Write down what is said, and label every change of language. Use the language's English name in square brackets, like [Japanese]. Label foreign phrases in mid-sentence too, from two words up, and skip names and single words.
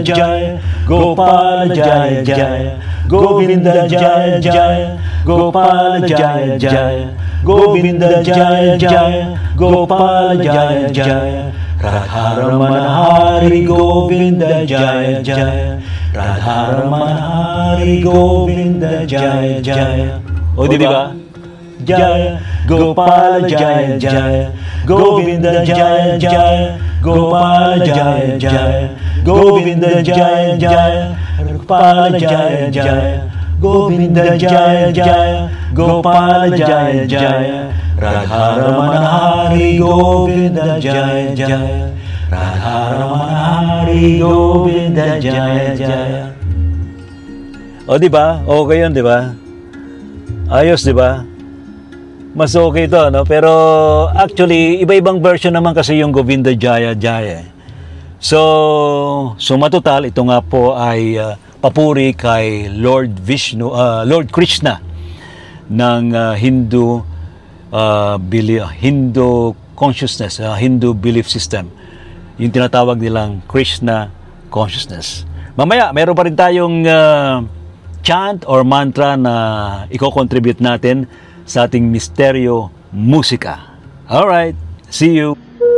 [Sanskrit] Jaya Gopala Jaya Jaya Govinda Jaya Jaya Gopala Jaya Jaya Govinda Jaya Jaya Gopala Jaya Jaya Radharamana Hari Govinda Jaya Jaya Radharamana Hari Govinda Jaya Jaya. [Filipino] O di ba? [Sanskrit] Jaya Gopala Jaya Jaya Govinda Jaya Jaya Gopala Jaya Jaya Govinda Jaya Jaya Gopala Jaya Jaya Govinda Jaya Jaya Gopala Jaya Jaya Radharamana Hari Govinda Jaya Jaya Radharamana Hari Govinda Jaya Jaya. [Filipino] O diba? Okay yun diba? Ayos diba? Mas okay ito, no? Pero actually, iba-ibang version naman kasi yung Govinda Jaya Jaya. So matotal, ito nga po ay papuri kay Lord Krishna ng [English] Hindu consciousness, Hindu belief system. [Filipino] Yung tinatawag nilang [English] Krishna consciousness. [Filipino] Mamaya, meron pa rin tayong [English] chant or mantra [Filipino] na i-contribute natin sa ating Misteryo Musika. [English] Alright, see you!